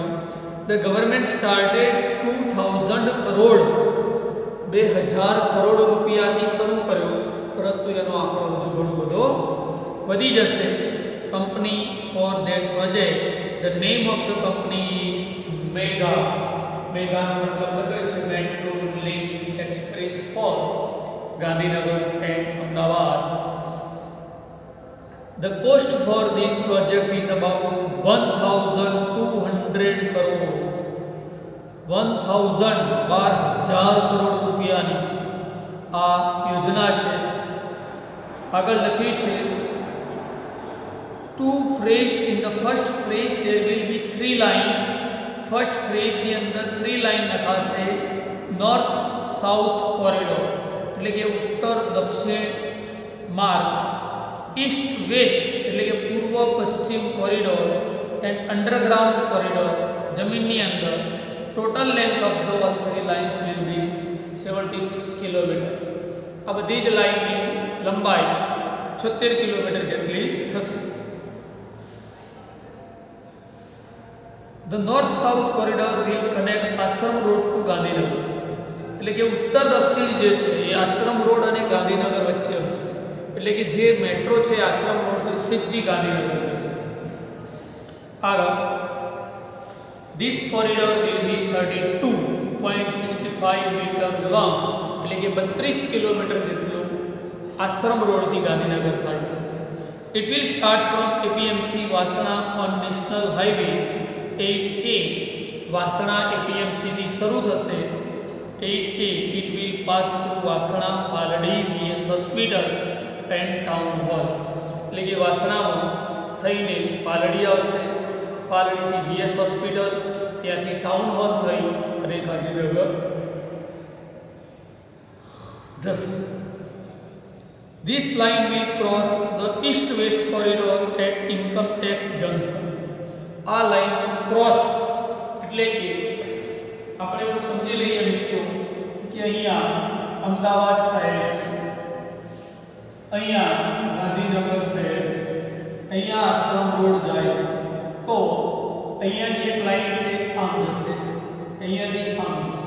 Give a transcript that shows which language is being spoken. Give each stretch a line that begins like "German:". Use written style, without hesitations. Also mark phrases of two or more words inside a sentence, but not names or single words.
English: The government started
Gujarati: 2000 કરોડ, 2000 કરોડ રૂપિયાથી શરૂ કર્યો, પરંતુ એનો આંકડો હજુ ઘણો બધો વધી જશે.
English: Company for that project, the name of the company is Mega.
Gujarati: મેગાનો મતલબ લખે છે મેટ્રો લિંક એક્સપ્રેસ ફોર ગાંધીનગર એન્ડ અમદાવાદ.
English: The cost for this project is about 1,200 crore.
Gujarati: 12,000 કરોડ રૂપિયાની આ યોજના છે. આગળ લખ્યું છે
English: two phrase, in the first phrase there will be 3 line.
Gujarati: ફર્સ્ટ ફ્રેઝની અંદર 3 લાઈન લખાશે.
English: North South corridor
Gujarati: એટલે કે ઉત્તર દક્ષિણ માર્ગ,
English: East West
Gujarati: એટલે કે પૂર્વ પશ્ચિમ કોરિડોર,
English: and underground corridor
Gujarati: જમીનની અંદર.
English: Total length of the all 3 lines will be 76 kilometre.
Gujarati: આ બધી જ લાઇનની લંબાઈ 76 કિલોમીટર જેટલી થશે.
English: The north-south corridor will connect Ashram Road to Gandhinagar.
Gujarati: એટલે કે ઉત્તર દક્ષિણ જે છે એ આશ્રમ રોડ અને ગાંધીનગર વચ્ચે હશે. એટલે કે જે મેટ્રો છે આશ્રમ રોડથી સીધી ગાંધીનગર જશે. આગળ,
English: this corridor will be 32.65 meter long.
Gujarati: એટલે કે 32 કિલોમીટર જેટલું આશ્રમ રોડથી ગાંધીનગર થાય છે.
English: It will start from APMC Vasana on National Highway 8A.
Gujarati: વાસણા APMC થી શરૂ થશે. 8A.
English: It will pass through વાસણા, પાલડી, VS Hospital and Town Hall.
Gujarati: એટલે કે વાસણામાં થઈને પાલડી આવશે, પાલડીથી VS હોસ્પિટલ, ત્યાંથી ટાઉન હોલ થઈ અને ગાંધીનગર જશે.
English: This line will cross the east-west corridor at Income Tax Junction.
Gujarati: આ લાઈનનું ક્રોસ એટલે કે આપણે એવું સમજી લઈએ મિત્રો કે અહીંયા અમદાવાદ શહેર છે, અહીંયા ગાંધીનગર શહેર છે, અહીંયા આશ્રમ રોડ જાય છે. તો અહીંયાથી એક લાઈન છે આમ જશે, અહીંયાથી આમ જશે.